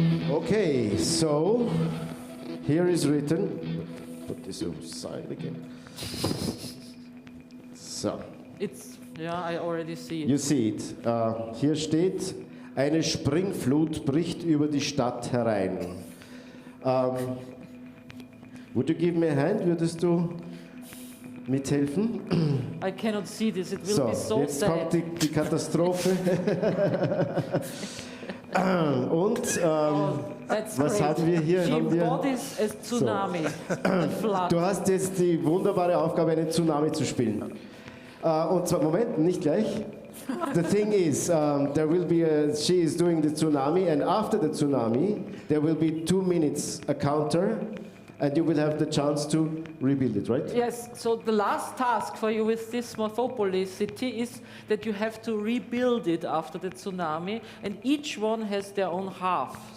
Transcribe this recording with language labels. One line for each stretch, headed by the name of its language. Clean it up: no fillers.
English: Okay, so here is written. Put this aside again. So. It's, yeah, I already see it. You see it.
German: Hier steht, eine Springflut bricht über die Stadt herein.
English: Would you give me a hand?
German: Würdest du mithelfen?
English: I cannot see this. It will be so
German: jetzt
English: sad.
German: kommt die Katastrophe. Und was haben wir hier?
English: She embodies a tsunami, a flood.
German: Du hast jetzt die wunderbare Aufgabe, einen Tsunami zu spielen. Und zwar, Moment, nicht gleich.
English: The thing is, there will be she is doing the tsunami, and after the tsunami, there will be 2 minutes a counter, and you will have the chance to rebuild it, right? Yes, so the last task for you with this Morphopolis city is that you have to rebuild it after the tsunami, and each one has their own half.